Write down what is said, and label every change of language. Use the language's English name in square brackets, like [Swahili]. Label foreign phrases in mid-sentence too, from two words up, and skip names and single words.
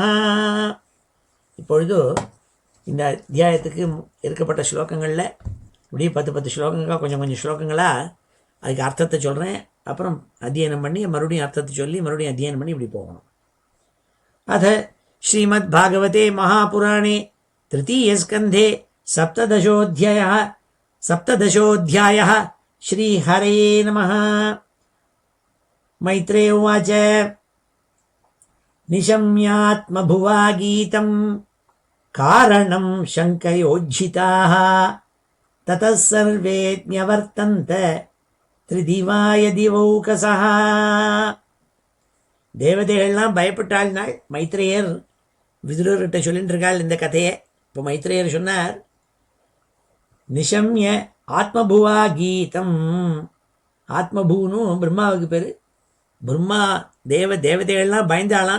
[Tamil] இப்பொழுது இந்த அத்தியாயத்துக்கு இருக்கப்பட்ட ஸ்லோகங்களில் இப்படியே 10 ஸ்லோகங்களாக கொஞ்சம் ஸ்லோகங்களாக அதுக்கு அர்த்தத்தை சொல்கிறேன். அப்புறம் அத்தியனம் பண்ணி மறுபடியும் அர்த்தத்தை சொல்லி மறுபடியும் அத்தியனம் பண்ணி இப்படி போகணும். [Sanskrit] अथ श्रीमत् भागवते महापुराणे तृतीयस्कन्धे सप्तदशोऽध्यायः श्रीहरे नमः. मैत्रेय उवाच निशम्यात्मभुवा गीतं कारणं शङ्कयोज्झिताः ततः सर्वे न्यवर्तन्त त्रिदिवाय दिवौकसः. [Tamil] தேவதைகள்லாம் பயப்பட்டாள் நாள். மைத்ரேயர் விதுரர்கிட்ட சொல்லிட்டு இருக்காள் இந்த கதையை. இப்போ மைத்ரேயர் சொன்னார், [Sanskrit] निशम्य आत्मभुवा गीतम्. [Tamil] ஆத்மபூன்னு பிரம்மாவுக்கு பேர். பிரம்மா தேவதைகள்லாம் பயந்தாலாம்.